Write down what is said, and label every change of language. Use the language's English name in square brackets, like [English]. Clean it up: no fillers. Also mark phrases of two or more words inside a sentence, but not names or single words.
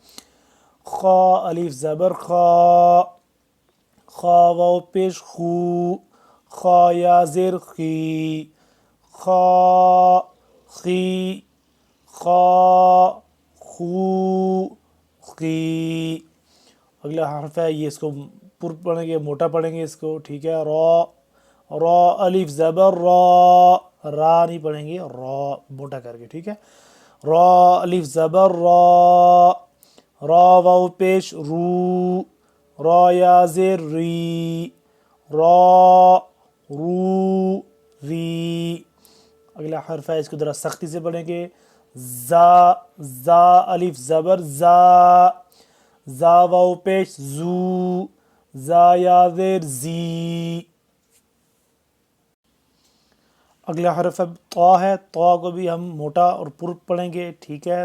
[Urdu] خا الف زبر خا، خا واو پیش خو، خا یا زیر خی، خا خی، خا خو خی۔ اگلا حرف ہے، یہ اس کو پر پڑھیں گے، موٹا پڑھیں گے اس کو، ٹھیک ہے۔ را، را الف زبر را، را نہیں پڑھیں گے، را موٹا کر کے، ٹھیک ہے۔ را الف زبر را، را واو پیش رو، را یا زیر ری، را رو ری۔ اگلا حرف ہے، اس کو ذرا سختی سے پڑھیں گے۔ زا، زا الف زبر زا، زا واو پیش زو، زا یا زیر زی۔ اگلا حرف طا ہے، طا کو بھی ہم موٹا اور پر پڑھیں گے، ٹھیک ہے۔